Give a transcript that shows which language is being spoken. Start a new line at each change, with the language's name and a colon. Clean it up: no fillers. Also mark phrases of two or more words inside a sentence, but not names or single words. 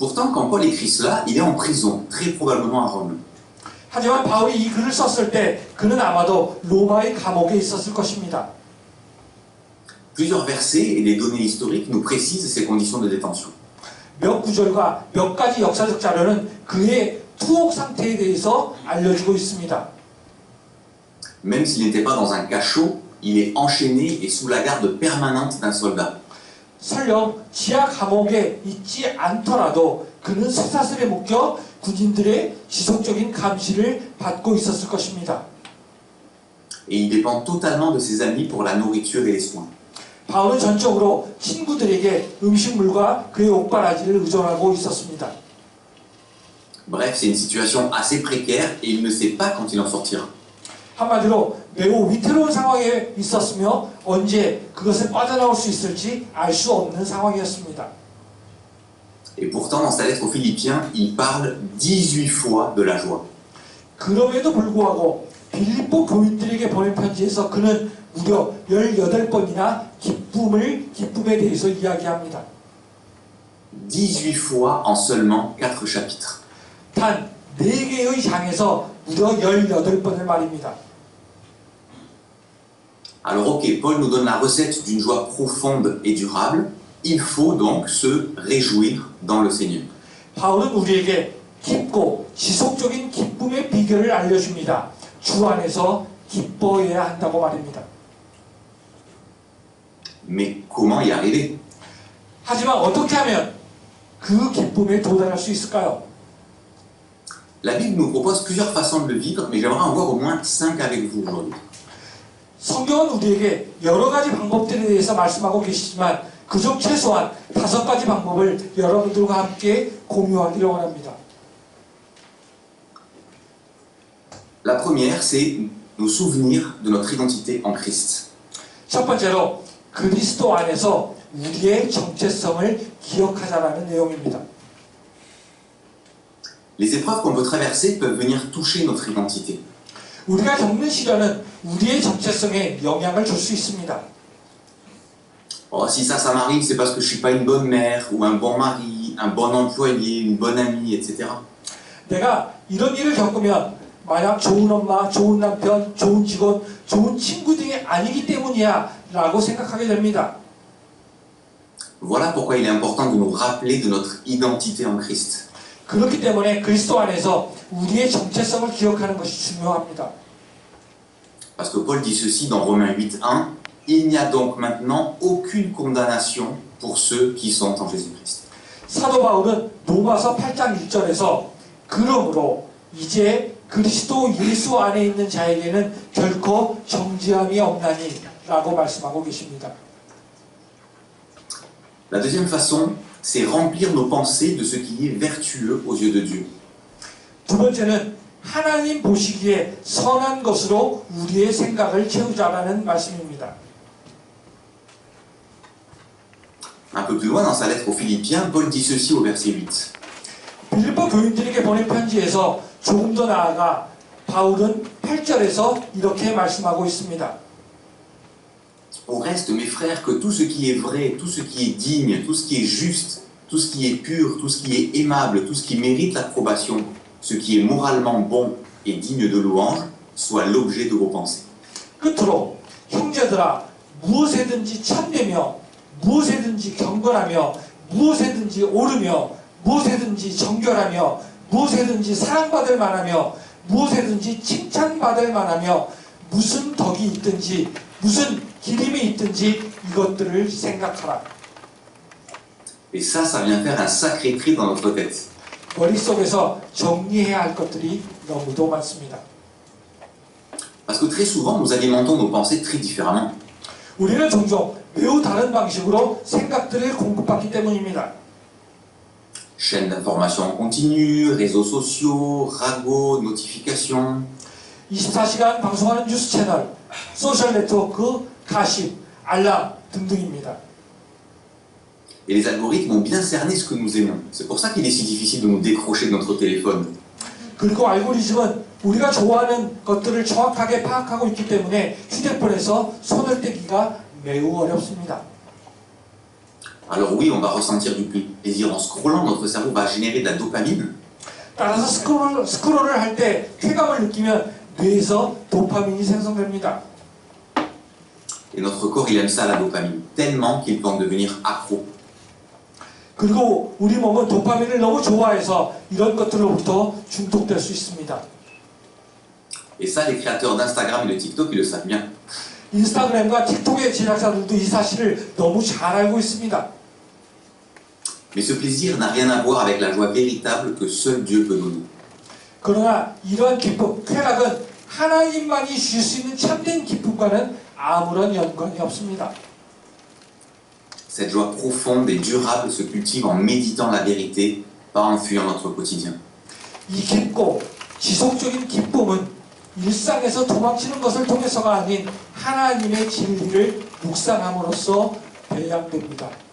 French: Pourtant, quand Paul écrit cela, il est en prison, très probablement à Rome.
Korean: 하지만 바울이 이 글을 썼을 때 그는 아마도 로마의 감옥에 있었을 것입니다.
French: Plusieurs versets et des données historiques nous précisent ses conditions de détention.
Korean: 몇 구절과 몇 가지 역사적 자료는 그의 투옥 상태에 대해서 알려주고 있습니다.
French: Même s'il n'était pas dans un cachot, il est enchaîné et sous la garde permanente d'un soldat.
Korean: 설령 지하 감옥에 있지 않더라도 그는 쇠사슬에 묶여 군인들의 지속적인 감시를 받고 있었을 것입니다.
French: Et il dépend totalement de ses amis pour la nourriture et les soins.
Korean: 바울은 전적으로 친구들에게 음식물과 그의 옷가라지를 의존하고 있었습니다.
French: Bref, c'est une situation assez précaire et il ne sait pas quand il en sortira.
Korean: 한마디로 매우 위태로운 상황에 있었으며 언제 그것을 빠져나올 수 있을지 알 수 없는 상황이었습니다.
French: Et pourtant, dans sa lettre aux Philippiens, il parle 18 fois de la joie.
Korean: 그럼에도 불구하고 빌립보 교인들에게 보낸 편지에서 그는 무려 18번이나 기쁨에 대해서 이야기합니다.
French: 18 fois en seulement 4 chapitres.
Korean: 단 4개의 장에서 무려 18번을 말입니다.
French: Alors ok, Paul nous donne la recette d'une joie profonde et durable. Il faut donc se réjouir dans le Seigneur.
Korean: 바울은 우리에게 깊고 지속적인 기쁨의 비결을 알려줍니다. 주 안에서 기뻐해야 한다고 말입니다.
French: Mais comment y arriver?
Korean: 하지만 어떻게 하면 그 기쁨에 도달할 수 있을까요?
French: La Bible nous propose plusieurs façons de le vivre, mais j'aimerais en voir au moins 5 avec vous aujourd'hui.
Korean: 성경은 우리에게 여러 가지 방법들에 대해서 말씀하고 계시지만 그중 최소한 5가지 방법을 여러분들과 함께 공유하기를 원합니다.
French: La première, c'est nous souvenir de notre identité en Christ.
Korean: 첫 번째로 그리스도 안에서 우리의 정체성을 기억하자라는 내용입니다.
French: Les épreuves qu'on peut traverser peuvent venir toucher notre identité.
Korean: 우리가 겪는 시련은 우리의 정체성에 영향을 줄 수 있습니다.
French: Oh, si ça m'arrive, c'est parce que je suis pas une bonne mère, ou un bon mari, un bon employé, une bonne amie, etc.
Korean: 내가 이런 일을 겪으면 만약 좋은 엄마, 좋은 남편, 좋은 직원, 좋은 친구 등이 아니기 때문이야 라고 생각하게 됩니다.
French: Voilà pourquoi il est important de nous rappeler de notre identité en Christ.
Korean: 그렇기 때문에 그리스도 안에서 우리의 정체성을 기억하는 것이 중요합니다.
French: Parce que Paul dit ceci dans Romains 8.1, il n'y a donc maintenant aucune condamnation pour ceux qui sont en Jésus-Christ.
Korean: 사도 바울은 로마서 8장 1절에서 그러므로 이제 그리스도 예수 안에 있는 자에게는 결코 정죄함이 없나니 라고 말씀하고 계십니다.
French: La deuxième façon, c'est remplir nos pensées de ce qui est vertueux aux yeux de Dieu.
Korean: 두 번째는 하나님 보시기에 선한 것으로 우리의 생각을 채우자라는 말씀입니다.
French: Un peu plus loin dans sa lettre aux Philippiens, Paul dit ceci au verset 8.
Korean: 빌립보 교인들에게 보낸 편지에서 조금 더 나아가 바울은 8절에서 이렇게 말씀하고 있습니다.
French: Au reste, mes frères, que tout ce qui est vrai, tout ce qui est digne, tout ce qui est juste, tout ce qui est pur, tout ce qui est aimable, tout ce qui mérite l'approbation, ce qui est moralement bon et digne de louange, soit l'objet de vos pensées.
Korean: 끝으로 형제들아 무엇에든지 참되며 무엇에든지 경건하며 무엇에든지 옳으며 무엇에든지 정결하며 무엇에든지 사랑받을 만하며 무엇에든지 칭찬받을 만하며 무슨 덕이 있든지 무슨 기림이 있든지 이것들을 생각하라.
French: Et ça vient faire un sacré tri dans notre tête.
Korean: 머릿속에서 정리해야 할 것들이 너무도 많습니다.
French: Parce que très souvent, nous alimentons nos pensées très différemment.
Korean: 우리는 종종 매우 다른 방식으로 생각들을 공급받기 때문입니다.
French: Chaînes d'information en continu, réseaux sociaux, ragots, notifications.
Korean: 24시간 방송하는 뉴스 채널, 소셜 네트워크, 가십, 알람 등등입니다.
French: Et les algorithmes ont bien cerné ce que nous aimons. C'est pour ça qu'il est si difficile de nous décrocher de notre téléphone.
Korean: 그리고 알고리즘은 우리가 좋아하는 것들을 정확하게 파악하고 있기 때문에 휴대폰에서 손을 떼기가 매우 어렵습니다.
French: Alors oui, on va ressentir du plaisir en scrollant, notre cerveau va générer de la dopamine.
Korean: 따라서 스크롤을 할 때 쾌감을 느끼면 뇌에서 도파민이 생성됩니다.
French: Et notre corps, il aime ça, la dopamine, tellement qu'il peut en devenir accro.
Korean: 그리고 우리 몸은 도파민을 너무 좋아해서 이런 것들로부터 중독될 수 있습니다.
French: Et ça, les créateurs d'Instagram et de TikTok, ils le savent bien.
Korean: 인스타그램과 틱톡의 제작자들도 이 사실을 너무 잘 알고 있습니다.
French: Mais ce plaisir n'a rien à voir avec la joie véritable que seul Dieu peut donner.
Korean: 그러나 이러한 기쁨, 쾌락은 하나님만이 주실 수 있는 참된 기쁨과는 아무런 연관이 없습니다.
French: Cette joie profonde et durable se cultive en méditant la vérité, pas en fuyant notre quotidien.
Korean: 이 깊고 지속적인 기쁨은 일상에서 도망치는 것을 통해서가 아닌 하나님의 진리를 묵상함으로써 배양됩니다.